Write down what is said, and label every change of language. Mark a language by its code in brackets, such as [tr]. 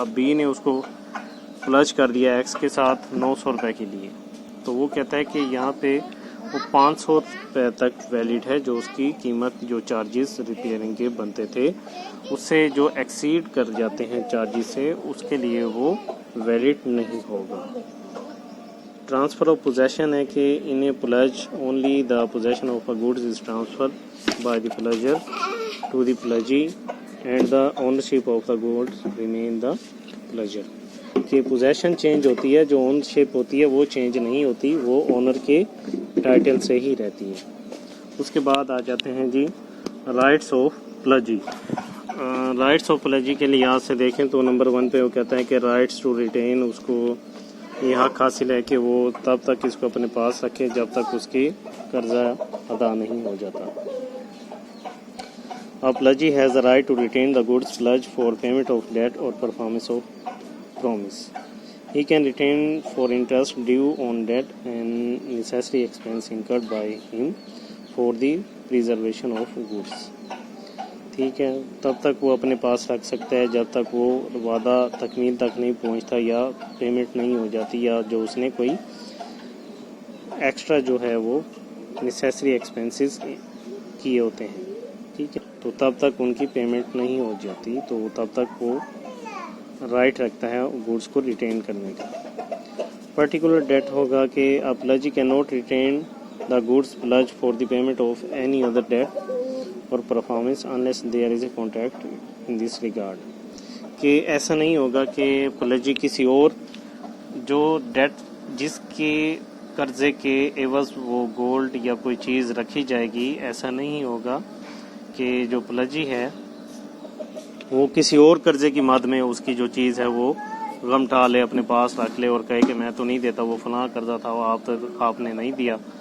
[ur] اب بی نے اس کو پلج کر دیا ایکس کے ساتھ 900 روپے کے لیے, تو وہ کہتا ہے کہ یہاں پہ وہ 500 روپے تک ویلڈ ہے, جو اس کی قیمت جو چارجز ریپیئرنگ کے بنتے تھے اس سے جو ایکسیڈ کر جاتے ہیں چارجز سے, اس کے لیے وہ ویلڈ نہیں ہوگا. [en] Transfer of possession ہے کہ in a pledge only the possession of a goods is transfer by the pledger to the pledgee and the ownership of the goods remain the pledger. [ur] کہ پوزیشن چینج ہوتی ہے, جو اونرشپ ہوتی ہے وہ چینج نہیں ہوتی, وہ اونر کے ٹائٹل سے ہی رہتی ہے. اس کے بعد آ جاتے ہیں جی رائٹس آف پلجی. رائٹس آف پلجی کے لحاظ سے دیکھیں تو نمبر 1 پہ وہ کہتا ہے کہ [en] rights to retain, [ur] اس کو یہ حق حاصل ہے کہ وہ تب تک اس کو اپنے پاس رکھے جب تک اس کی قرضہ ادا نہیں ہو جاتا. [en] A pledgee has the right to retain the goods pledged for payment of debt or performance of promise. He can retain for interest due on debt and necessary expense incurred by him for the preservation of goods. [ur] ٹھیک ہے, تب تک وہ اپنے پاس رکھ سکتا ہے جب تک وہ وعدہ تکمیل تک نہیں پہنچتا یا پیمنٹ نہیں ہو جاتی, یا جو اس نے کوئی ایکسٹرا جو ہے وہ نیسیسری ایکسپینسز کیے ہوتے ہیں. ٹھیک ہے, تو تب تک ان کی پیمنٹ نہیں ہو جاتی, تو تب تک وہ رائٹ رکھتا ہے گوڈس کو ریٹین کرنے کا. پرٹیکولر ڈیٹ ہوگا کہ [en] a pledgee cannot retain the goods pledged for the payment of any other debt or performance unless there is a contract in this regard. [ur] کہ ایسا نہیں ہوگا کہ پلجی کسی اور جو ڈیٹ جس کے قرضے کے عوض وہ گولڈ یا کوئی چیز رکھی جائے گی, ایسا نہیں ہوگا کہ جو پلجی ہے وہ کسی اور قرضے کی مد میں اس کی جو چیز ہے وہ غم ٹھا لے, اپنے پاس رکھ لے اور کہے کہ میں تو نہیں دیتا, وہ فلاں قرضہ تھا, وہ آپ نے نہیں دیا.